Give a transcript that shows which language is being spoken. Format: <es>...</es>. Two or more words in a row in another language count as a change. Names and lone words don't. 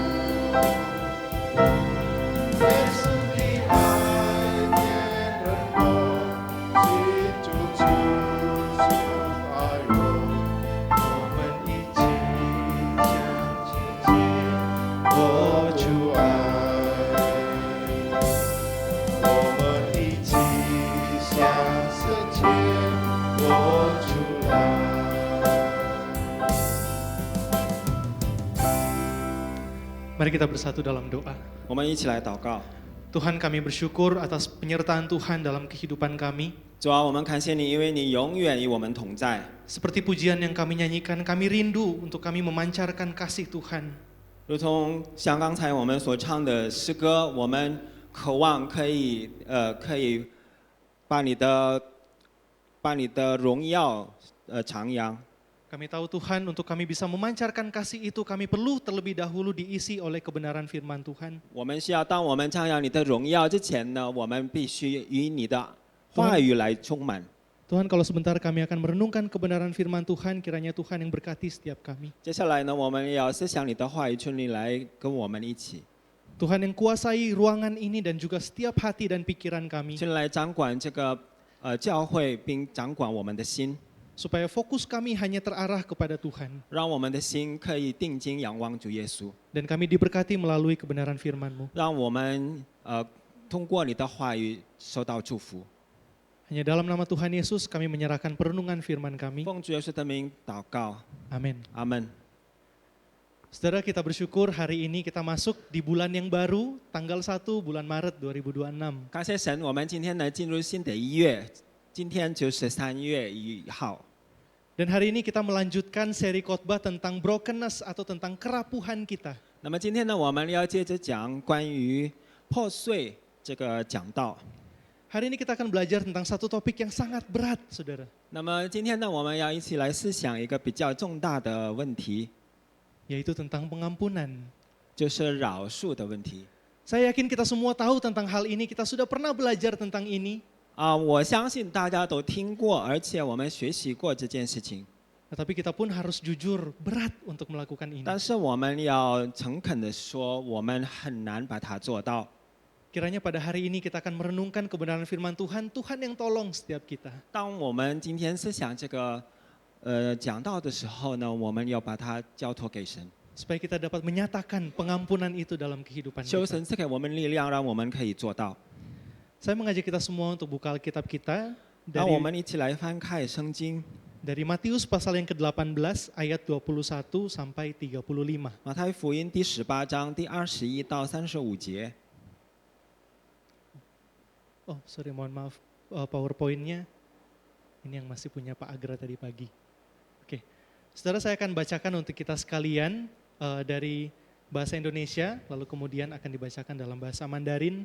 <zh>耶稣的爱点燃我心中熊熊爱我，我们一起向世界活出爱。我们一起向世界活出来。</zh> <id>Mari kita bersatu dalam doa.</id> <zh>我们一起来祷告。</zh> <id>Tuhan, kami bersyukur atas penyertaan Tuhan dalam kehidupan kami.</id> <zh>主啊，我们感谢你，因为你永远与我们同在。</zh> <id>Seperti pujian yang kami nyanyikan, kami rindu untuk kami memancarkan kasih Tuhan.</id> <zh>如同像刚才我们所唱的诗歌，我们渴望可以把你的把你的荣耀徜徉。</zh> <id>Kami tahu Tuhan, untuk kami bisa memancarkan kasih itu, kami perlu terlebih dahulu diisi oleh kebenaran firman Tuhan.</id> <zh>我们需要，当我们唱扬你的荣耀之前呢，我们必须与你的话语来充满。</zh> <id>Tuhan, kalau sebentar kami akan merenungkan kebenaran firman Tuhan, kiranya Tuhan yang berkati setiap kami.</id> <zh>接下来呢，我们要思想你的话语，求你来跟我们一起，</zh> <id>Tuhan yang kuasai ruangan ini dan juga setiap hati dan pikiran kami,</id> <zh>求你来掌管这个教会，并掌管我们的心，</zh> <id>supaya fokus kami hanya terarah kepada Tuhan.</id> <zh>让我们的心可以定睛仰望主耶稣，</zh> <id>Dan kami diberkati melalui kebenaran firman-Mu.</id> <zh>让我们通过你的话语受到祝福。</zh> <id>Hanya dalam nama Tuhan Yesus kami menyerahkan perenungan firman kami.</id> <zh>奉主耶稣的名祷告，</zh> <id>Amin.</id> <zh>阿门。</zh> <id>Saudara, kita bersyukur hari ini kita masuk di bulan yang baru, tanggal 1 bulan Maret 2026.</id> <zh>感谢神，我们今天呢进入新的一月，今天就是3月1号。</zh> <id>Dan hari ini kita melanjutkan seri khotbah tentang brokenness atau tentang kerapuhan kita.</id> <zh>那么今天呢，我们要接着讲关于破碎这个讲道。</zh> <id>Hari ini kita akan belajar tentang satu topik yang sangat berat, saudara.</id> <zh>那么今天呢，我们要一起来思想一个比较重大的问题，</zh> <id>Yaitu tentang pengampunan.</id> <zh>就是饶恕的问题。</zh> <id>Saya yakin kita semua tahu tentang hal ini, kita sudah pernah belajar tentang ini.</id> <zh>我相信大家都听过，而且我们学习过这件事情。</zh> <id>Tetapi kita pun harus jujur, berat untuk melakukan ini.</id> <zh>但是我们要诚恳的说，我们很难把它做到。</zh> <id>Kiranya pada hari ini kita akan merenungkan kebenaran firman Tuhan, Tuhan yang tolong setiap kita.</id> <zh>当我们今天思想这个讲道的时候呢，我们要把它交托给神，</zh> <id>Supaya kita dapat menyatakan pengampunan itu dalam kehidupan</id> <zh>求</zh> <id>kita.</id> <zh>神赐给我们力量，让我们可以做到。</zh> <id>Saya mengajak kita semua untuk buka Alkitab kita</id> <zh>让我</zh> <id>dari,</id> <zh>们一起来翻开圣经，</zh> <id>dari Matius pasal yang ke-18 ayat 21 sampai 35.</id> <zh>马太福音第18章第21到35节。</zh> <id>Oh, sorry, mohon maaf. PowerPoint-nya ini yang masih punya Pak Agra tadi pagi. Oke. Saudara, saya akan bacakan untuk kita sekalian dari bahasa Indonesia, lalu kemudian akan dibacakan dalam bahasa Mandarin.</id>